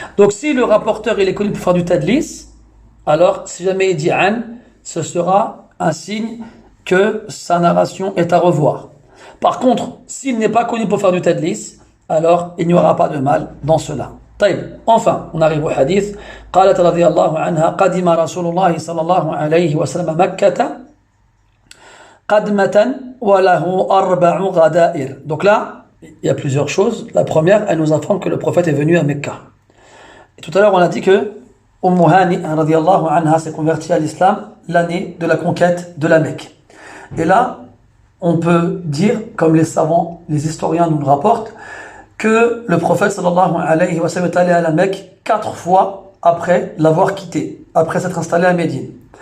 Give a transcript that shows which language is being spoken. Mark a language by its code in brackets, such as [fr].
[fr] Donc si le rapporteur il est connu pour faire du tadlis, alors si jamais il dit an, ce sera un signe que sa narration est à revoir. Par contre, s'il n'est pas connu pour faire du tadlis, alors il n'y aura pas de mal dans cela. Enfin, on arrive au hadith. [ar] قالت رضي الله عنها قدم رسول الله صلى الله عليه وسلم مكة قدمة وله 4 غدائر. [fr] Donc là, il y a plusieurs choses. La première, elle nous informe que le prophète est venu à Mecca. Et tout à l'heure, on a dit que Hani radiyallahu anha s'est convertie à l'islam l'année de la conquête de la Mecque. Et là, on peut dire, comme les savants, les historiens nous le rapportent, que le prophète sallallahu alayhi wa sallam est allé à la Mecque 4 fois après l'avoir quitté, après s'être installé à Médine.